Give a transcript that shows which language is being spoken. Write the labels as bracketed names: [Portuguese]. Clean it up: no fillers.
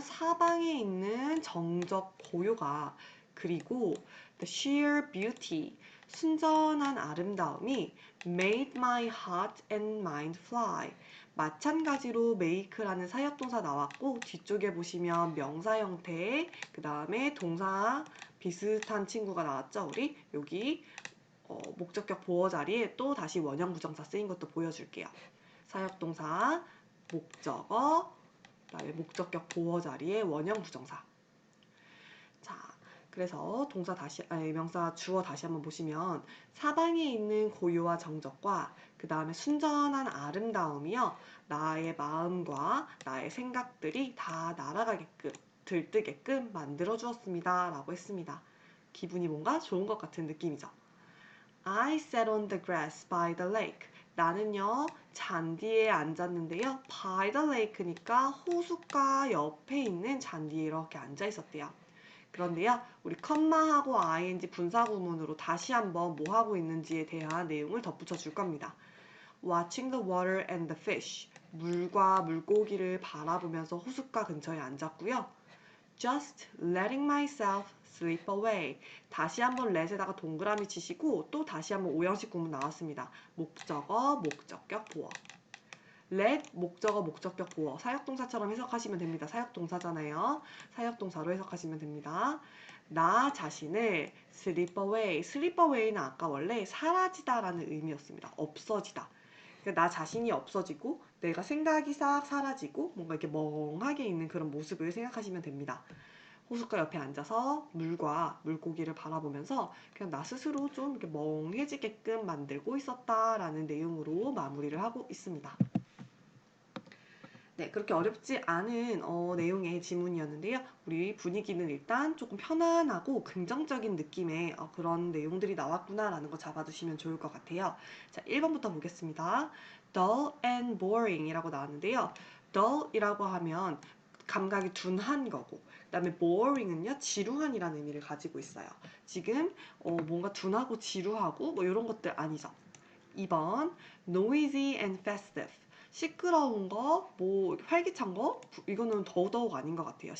[Korean] 사방에 있는 정적 고요가 그리고 [English] the sheer beauty. [Korean] 순전한 아름다움이 [English] made my heart and mind fly. [Korean] 마찬가지로 make라는 사역동사 나왔고 뒤쪽에 보시면 명사 형태의 그 다음에 동사 비슷한 친구가 나왔죠. 우리 여기 목적격 보어 자리에 또 다시 원형 부정사 쓰인 것도 보여줄게요. 사역동사, 목적어, 그다음에 목적격 보어 자리에 원형 부정사. 자, 그래서 동사 명사 주어 다시 한번 보시면 사방에 있는 고요와 정적과 그 다음에 순전한 아름다움이요. 나의 마음과 나의 생각들이 다 날아가게끔 들뜨게끔 만들어 주었습니다. 라고 했습니다. 기분이 뭔가 좋은 것 같은 느낌이죠. [English] I sat on the grass by the lake. [Korean] 나는요, 잔디에 앉았는데요. [English] by the lake [Korean] 니까 호숫가 옆에 있는 잔디에 이렇게 앉아 있었대요. 그런데요, 우리 컴마하고 ing 분사구문으로 다시 한번 뭐 하고 있는지에 대한 내용을 덧붙여 줄 겁니다. [English] Watching the water and the fish. [Korean] 물과 물고기를 바라보면서 호숫가 근처에 앉았고요. [English] Just letting myself slip away. [Korean] 다시 한번 let에다가 동그라미 치시고 또 다시 한번 오형식 구문 나왔습니다. 목적어, 목적격, 보어. let, 목적어, 목적격, 보어. 사역동사처럼 해석하시면 됩니다. 사역동사잖아요. 사역동사로 해석하시면 됩니다. 나 자신을 slip away. slip away는 아까 원래 사라지다라는 의미였습니다. 없어지다. 그러니까 나 자신이 없어지고 내가 생각이 싹 사라지고 뭔가 이렇게 멍하게 있는 그런 모습을 생각하시면 됩니다. 호숫가 옆에 앉아서 물과 물고기를 바라보면서 그냥 나 스스로 좀 이렇게 멍해지게끔 만들고 있었다라는 내용으로 마무리를 하고 있습니다. 네, 그렇게 어렵지 않은 내용의 지문이었는데요. 우리 분위기는 일단 조금 편안하고 긍정적인 느낌의 그런 내용들이 나왔구나라는 거 잡아두시면 좋을 것 같아요. 자, 1번부터 보겠습니다. [English] dull and boring [Korean] 이라고 나왔는데요. dull이라고 하면 감각이 둔한 거고, 그 다음에 boring은요, 지루한이라는 의미를 가지고 있어요. 지금 뭔가 둔하고 지루하고 뭐 이런 것들 아니죠. 2번 [English] noisy and festive [Korean] 시끄러운 거, 뭐 활기찬 거 이거는 더더욱 아닌 것 같아요.